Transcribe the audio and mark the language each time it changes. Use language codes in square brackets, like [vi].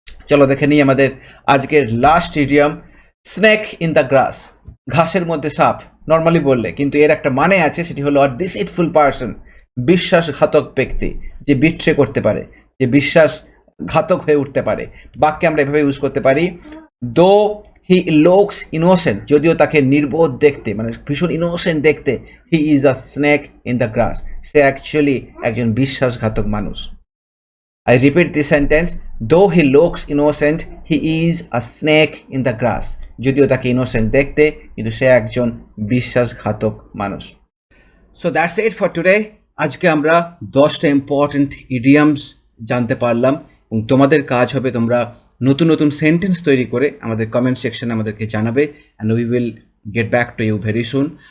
[bn] চলো দেখে নিই আমাদের আজকের last idiom, [en] snake in the grass, [bn] ঘাসের মধ্যে সাপ নর্মালি বললে, কিন্তু এর একটা মানে আছে, সেটি হলো [en] a deceitful person, [bn] বিশ্বাসঘাতক ব্যক্তি, যে বিট্রে করতে পারে, যে বিশ্বাসঘাতক হয়ে উঠতে পারে। বাক্যে আমরা এভাবে ইউজ করতে পারি, [en] though he looks innocent, [bn] যদিও তাকে নির্বোধ দেখতে, মানে ভীষণ ইনোসেন্ট দেখতে, [en] he is a snake in the grass, [bn] say actually একজন বিশ্বাসঘাতক মানুষ। [en] I repeat this sentence, though he looks innocent, he is a snake in the grass. [bn] যদিও তাকে ইনোসেন্ট দেখতে, কিন্তু সে একজন বিশ্বাসঘাতক মানুষ। [en] So that's it for today. [bn] আজকে আমরা 10টা ইম্পর্টেন্ট ইডিয়ামস জানতে পারলাম, এবং তোমাদের কাজ হবে তোমরা নতুন নতুন সেন্টেন্স তৈরি করে আমাদের কমেন্ট সেকশনে আমাদেরকে জানাবে, [en] And we will get back to you very soon.